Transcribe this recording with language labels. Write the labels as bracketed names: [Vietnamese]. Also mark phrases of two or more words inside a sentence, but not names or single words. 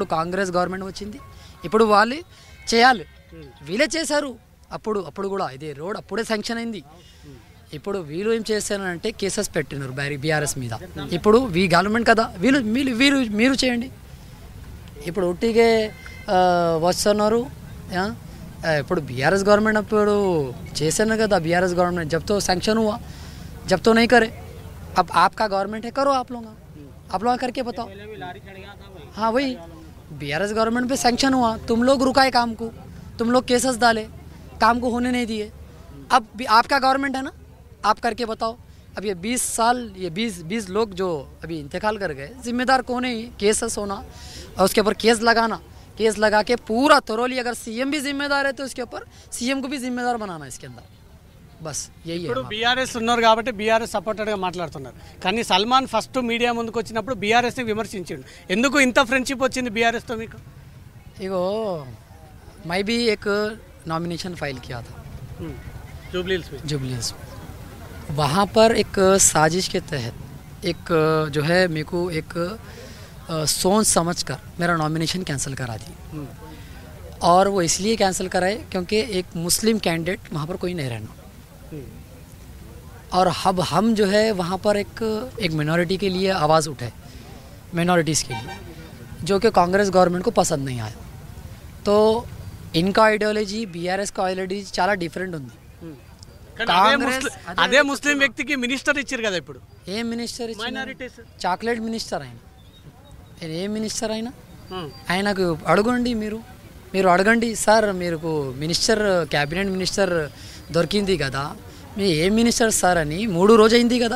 [Telugu] ఇప్పుడు కాంగ్రెస్ గవర్నమెంట్ వచ్చింది, ఇప్పుడు వాళ్ళు చేయాలి, వీళ్ళే చేశారు. అప్పుడు కూడా ఇదే రోడ్ అప్పుడే శాంక్షన్ అయింది. ఇప్పుడు వీళ్ళు ఏం చేస్తారంటే కేసెస్ పెట్టినారు బీఆర్ఎస్ మీద. ఇప్పుడు గవర్నమెంట్ కదా మీరు చేయండి. ఇప్పుడు ఒట్టిగే వస్తున్నారు. ఇప్పుడు బీఆర్ఎస్ గవర్నమెంట్ అప్పుడు చేశాను కదా [Hindi] बीआरएस गवर्नमेंट जब तो सैंक्शन हुआ, जब तो नहीं करे, अब आपका गवर्नमेंट है, करो आप लोग करके बताओ. हाँ वही बीआरएस गवर्नमेंट पे सैंक्शन हुआ, तुम लोग रुकाए काम को, तुम लोग केसेस डाले, काम को होने नहीं दिए. अब आपका गवर्नमेंट है ना, आप करके बताओ. अब ये 20 साल ये 20 लोग जो अभी इंतकाल कर गए, जिम्मेदार कौन है? केसेस होना और उसके ऊपर केस लगा के पूरा तरोली, अगर सीएम भी जिम्मेदार है तो उसके ऊपर सीएम को भी जिम्मेदार बनाना इसके अंदर. बस यही है. [Telugu] ఇప్పుడు బీఆర్ఎస్ ఉన్నారు కాబట్టి బీఆర్ఎస్ సపోర్టెడ్గా మాట్లాడుతున్నారు. కానీ సల్మాన్ ఫస్ట్ మీడియా ముందుకు వచ్చినప్పుడు బీఆర్ఎస్ని విమర్శించిండు. ఎందుకు ఇంత ఫ్రెండ్షిప్ వచ్చింది బీఆర్ఎస్తో మీకు? [Hindi] इगो मैं भी एक नॉमिनेशन फाइल किया था जुबलील्स में. वहाँ पर एक साजिश के तहत एक जो है मेरे को एक सोच समझ कर मेरा नॉमिनेशन कैंसिल करा दी. और वो इसलिए कैंसिल कराए क्योंकि एक मुस्लिम कैंडिडेट वहाँ पर कोई नहीं रहना. और अब हम जो है वहाँ पर एक मिनॉरिटी के लिए आवाज़ उठाए, मिनॉरिटीज़ के लिए, जो कि कांग्रेस गवर्नमेंट को पसंद नहीं आया. तो इनका आइडियोलॉजी बीआरएस का आइडियोलॉजी [Telugu] చాలా డిఫరెంట్ ఉంది. అదే ముస్లిం వ్యక్తికి మినిస్టర్ ఇచ్చారు కదా. ఇప్పుడు ఏ మినిస్టర్ చాక్లెట్ మినిస్టర్ ఆయన, ఏ మినిస్టర్ అయినా ఆయనకు అడగండి, మీరు అడగండి సార్, మీకు మినిస్టర్ క్యాబినెట్ మినిస్టర్ దొరికింది కదా, మీ ఏ మినిస్టర్ సార్ అని 3 రోజు అయింది కదా.